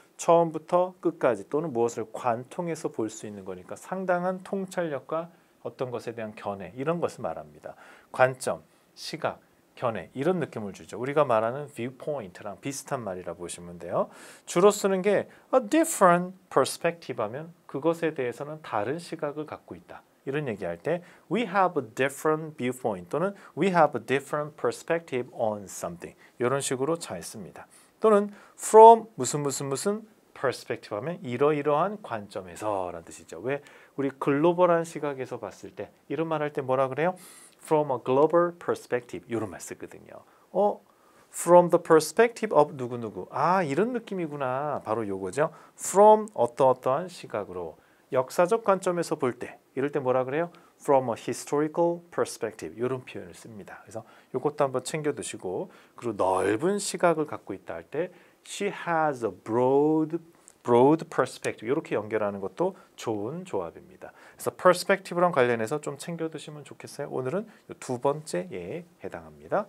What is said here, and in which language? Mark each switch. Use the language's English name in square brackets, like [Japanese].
[Korean] 처음부터 끝까지 또는 무엇을 관통해서 볼 수 있는 거니까 상당한 통찰력과 어떤 것에 대한 견해 이런 것을 말합니다. 관점, 시각, 견해 이런 느낌을 주죠. 우리가 말하는 viewpoint랑 비슷한 말이라 보시면 돼요. 주로 쓰는 게 [English] a different perspective [Korean] 하면 그것에 대해서는 다른 시각을 갖고 있다. 이런 얘기할 때 [English] we have a different viewpoint [Korean] 또는 [English] we have a different perspective on something [Korean] 이런 식으로 잘 씁니다. 또는 from 무슨 perspective 하면 이러이러한 관점에서 라는 뜻이죠. 왜? 우리 글로벌한 시각에서 봤을 때 이런 말 할 때 뭐라 그래요? [English] From a global perspective [Korean] 이런 말 쓰거든요. [English] From the perspective of [Korean] 누구누구 이런 느낌이구나. 바로 요거죠. From 어떠한 시각으로 역사적 관점에서 볼 때 이럴 때 뭐라 그래요? [English] From a historical perspective [Korean] 이런 표현을 씁니다. 그래서 이것도 한번 챙겨 두시고 그리고 넓은 시각을 갖고 있다 할 때 [English] She has a broad perspective [Korean] 이렇게 연결하는 것도 좋은 조합입니다. 그래서 perspective랑 관련해서 좀 챙겨 두시면 좋겠어요. 오늘은 두 번째에 해당합니다.